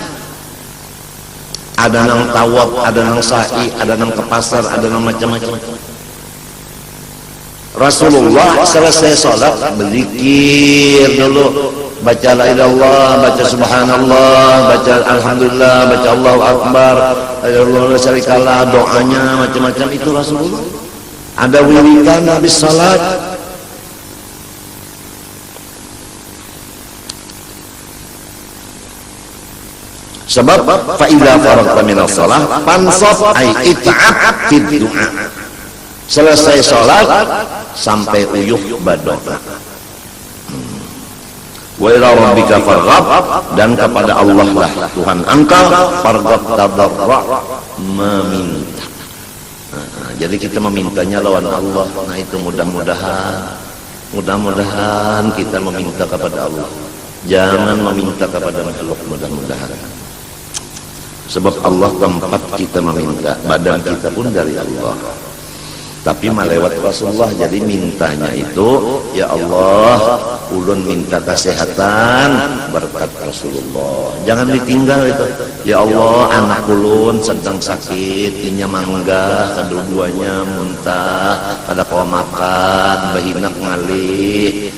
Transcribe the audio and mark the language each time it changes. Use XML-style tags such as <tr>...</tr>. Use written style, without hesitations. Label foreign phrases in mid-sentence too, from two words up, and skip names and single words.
<bjn>Ada nang tawaf, ada nang sa'i, ada nang ke pasar, ada nang macam-macam.</bjn> <id>Rasulullah selesai sholat berzikir dulu, baca</id> <ar>لا إله إلا الله,</ar> <id>baca subhanallah, baca alhamdulillah, baca</id> <ar>الله أكبر، لا شريك له,</ar> <id>doanya macam-macam. Itu Rasulullah. Ada wiridan habis salat.</id> <ar>Sebab فإذا فرغت من الصلاة فانصب أي اتعب في الدعاء.</ar> <bjn>Selesai salat sampai uyuh berdoa.</bjn> <ar>وإلى ربك فارغب,</ar> <id>dan kepada Allah lah Tuhan engkau farghab, tadarra, meminta.</id> <bjn>Jadi kita memintanya lawan Allah.</bjn> <id>Nah itu mudah-mudahan kita meminta kepada Allah, jangan meminta kepada makhluk. Mudah-mudahan, sebab Allah tempat kita meminta, badan kita pun dari Allah, tapi melewat Rasulullah. Jadi mintanya itu,</id> <ar>يا الله,</ar> <bjn>ulun minta kesehatan berkat Rasulullah, jangan ditinggal itu.</bjn> <ar>يا الله,</ar> <bjn>anak ulun sedang sakit, inya mangga, kedua-duanya muntah, kada kau makan, bahinak ngalih.</bjn>